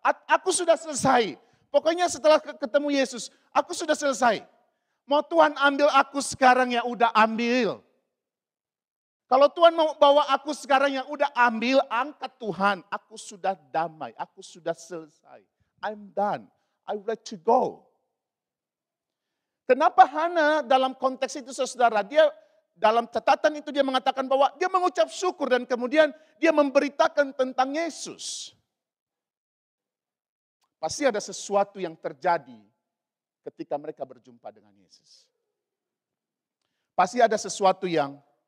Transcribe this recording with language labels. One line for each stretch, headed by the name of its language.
Indonesian: Aku sudah selesai. Pokoknya setelah ketemu Yesus, aku sudah selesai. Mau Tuhan ambil aku sekarang ya udah ambil. Kalau Tuhan mau bawa aku sekarang ya udah ambil, angkat Tuhan. Aku sudah damai, aku sudah selesai.
English: I'm done, I would like to go.
Indonesian: Kenapa Hana dalam konteks itu saudara, dia dalam catatan itu dia mengatakan bahwa dia mengucap syukur dan kemudian dia memberitakan tentang Yesus. Pasti ada sesuatu yang terjadi ketika mereka berjumpa dengan Yesus. Pasti ada sesuatu yang